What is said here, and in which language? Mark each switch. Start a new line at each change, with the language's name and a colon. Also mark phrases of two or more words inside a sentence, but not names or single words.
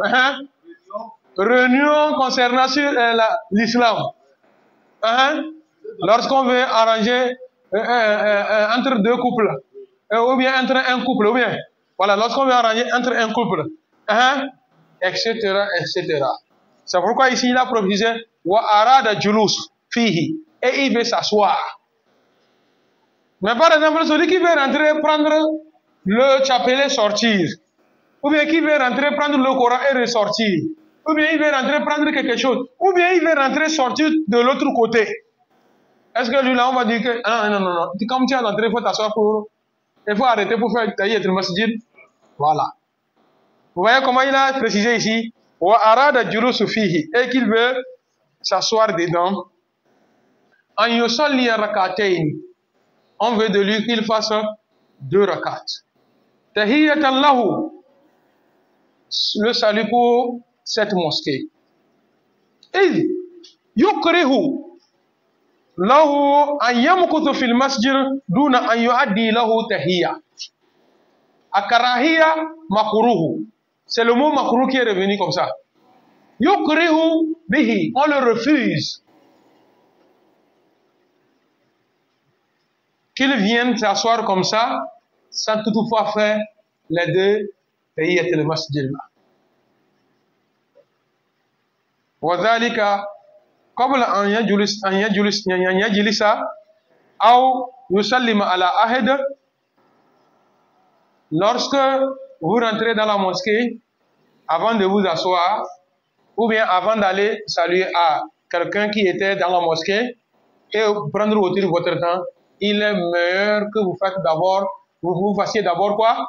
French: Réunion concernant l'islam. Lorsqu'on veut arranger entre deux couples, ou bien entre un couple, ou bien Voilà, lorsqu'on veut arranger entre un couple, etc., etc. C'est pourquoi ici il a précisé
Arabic: وأراد الجلوس فيه,
French: et il veut s'asseoir. Mais par exemple, celui qui veut rentrer prendre le chapelet sortir, ou bien qui veut rentrer prendre le Coran et ressortir, ou bien il veut rentrer prendre quelque chose, ou bien il veut rentrer sortir de l'autre côté. Est-ce que lui là on va dire que non, comme tu es rentré, il faut t'asseoir il faut arrêter pour faire tailler le masjid. Voilà. Vous voyez comment il a précisé ici,
Arabic: وأراد الجلوس فيه,
French: et qu'il veut s'asseoir dedans.
Arabic: أن يصلي ركعتين,
French: on veut de lui qu'il fasse 2 rakats.
Arabic: تحية له,
French: le salut pour cette mosquée.
Arabic: Et يكره له أن يمكث في المسجد دون أن يؤدي له تحية. الكراهية مكروه.
French: C'est le mot makruh qui est revenu comme ça.
Arabic: يكره به,
French: on le refuse. Qu'il vienne s'asseoir comme ça, sans toutefois faire les 2
Arabic: تحية المسجد. وذلك قبل أن يجلس أو يسلم على أحد.
French: Lorsque vous rentrez dans la mosquée, avant de vous asseoir, ou bien avant d'aller saluer à quelqu'un qui était dans la mosquée et prendre autour de votre temps, il est meilleur que vous faites d'abord, vous fassiez d'abord quoi?